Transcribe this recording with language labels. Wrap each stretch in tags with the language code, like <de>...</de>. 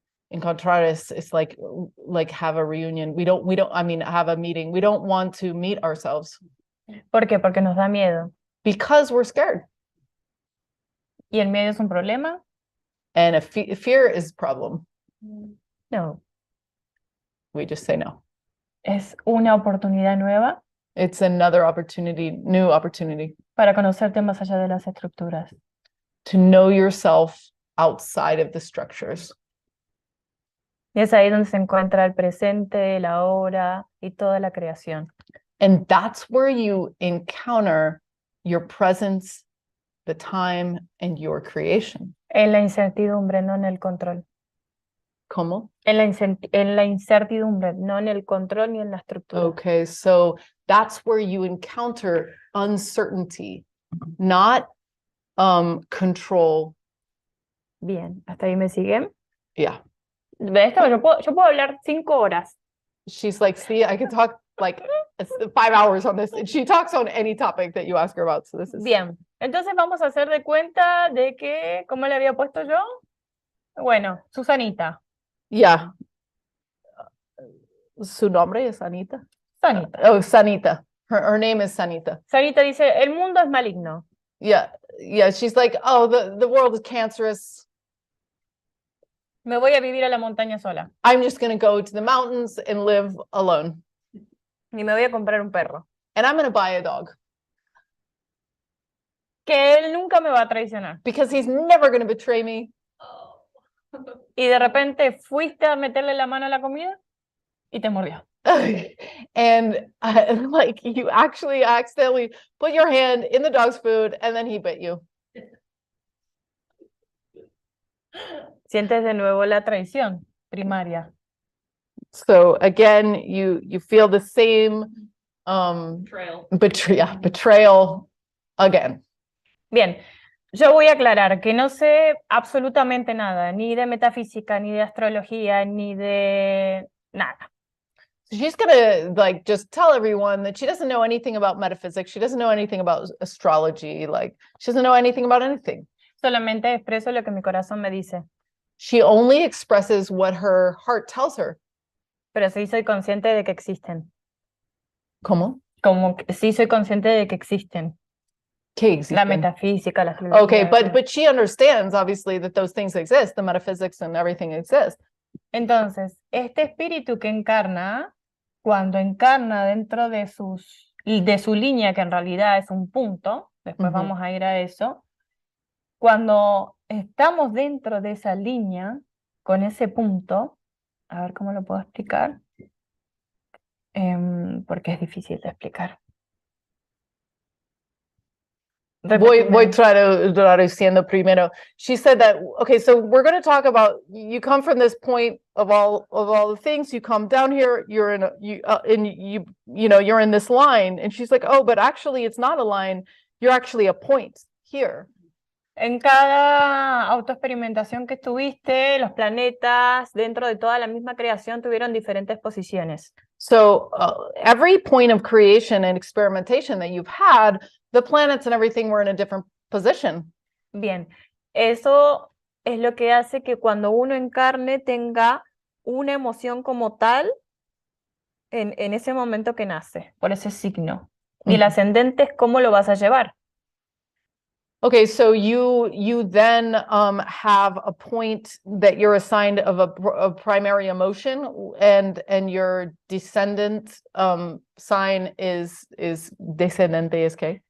<en>Encontrar is like have a reunion. Have a meeting. We don't want to meet ourselves.</en> <es>¿Por qué? Porque nos da miedo.</es> <en>Because we're scared.</en> <es>¿Y el miedo es un problema?</es> <en>And fear is a problem.</en> <es>No.</es> <en>We just say no.</en> <es>Es una oportunidad nueva</es> <en>It's another opportunity, new opportunity.</en> <es>para conocerte más allá de las estructuras.</es> <en>To know yourself outside of the structures.</en> <es>Y es ahí donde se encuentra el presente, la ahora y toda la creación.</es> <en>And that's where you encounter your presence, the time, and your creation.</en> <es>En la incertidumbre, no en el control. ¿Cómo? En la incertidumbre, no en el control ni en la estructura.</es> <en>Okay, so that's where you encounter uncertainty, not control.</en> <es>Bien, ¿hasta ahí me siguen?</es> <en>Yeah.</en> <es>De esto yo puedo hablar 5 horas.</es> <en>She's like, see, I could talk like 5 hours on this. And she talks on any topic that you ask her about. So this is</en> <es>Bien, entonces vamos a hacer de cuenta de que, ¿cómo le había puesto yo? Bueno, Susanita.</es> <en>yeah.</en> <es>Su nombre es Anita. Sanita.</es> <en>Oh, Sanita. Her name is Sanita.</en> <es>Sanita dice, el mundo es maligno.</es> <en>Yeah. She's like, oh, the world is cancerous.</en> <es>Me voy a vivir a la montaña sola.</es> <en>I'm just going to go to the mountains and live alone.</en> <es>Ni me voy a comprar un perro.</es> <en>And I'm going to buy a dog.</en> <es>Que él nunca me va a traicionar.</es> <en>Because he's never going to betray me.</en> <es>y de repente fuiste a meterle la mano a la comida y te mordió.</es> <en>And like you actually accidentally put your hand in the dog's food and then he bit you.</en> <es>Sientes de nuevo la traición primaria.</es> <en>So again, you feel the same Trail. betrayal again.</en> <es>Bien, yo voy a aclarar que no sé absolutamente nada, ni de metafísica, ni de astrología, ni de nada.</es> <en>So she's gonna like just tell everyone that she doesn't know anything about metaphysics. She doesn't know anything about astrology. Like she doesn't know anything about anything.</en> <es>Solamente expreso lo que mi corazón me dice,</es> <en>She only expresses what her heart tells her.</en> <es>pero sí soy consciente de que existen. ¿Cómo? Como que sí soy consciente de que existen. ¿Qué La existen? metafísica, la astrología.</es> <en>Okay, but she understands obviously that those things exist, the metaphysics and everything exists.</en> <es>Entonces, este espíritu que encarna, cuando encarna dentro de su línea, que en realidad es un punto, después Ujú. vamos a ir a eso, cuando estamos dentro de esa línea, con ese punto, a ver cómo lo puedo explicar, porque es difícil de explicar. Voy Repetime. traduciendo primero.</es> <en>She said that, okay, so we're going to talk about, you come from this point of all the things, you come down here, you're in you're in this line. And she's like, oh, but actually it's not a line. You're actually a point here.</en> <es>En cada autoexperimentación que estuviste, los planetas dentro de toda la misma creación tuvieron diferentes posiciones.</es> <en>So every point of creation and experimentation that you've had, the planets and everything were in a different position.</en> <es>Bien, eso es lo que hace que cuando uno encarne tenga una emoción como tal en ese momento que nace, por ese signo. Y el Ujú. ascendente es cómo lo vas a llevar.</es> <en>Okay, so you then have a point that you're assigned of a primary emotion, and your descendant sign is</en> <es>descendente es que</es>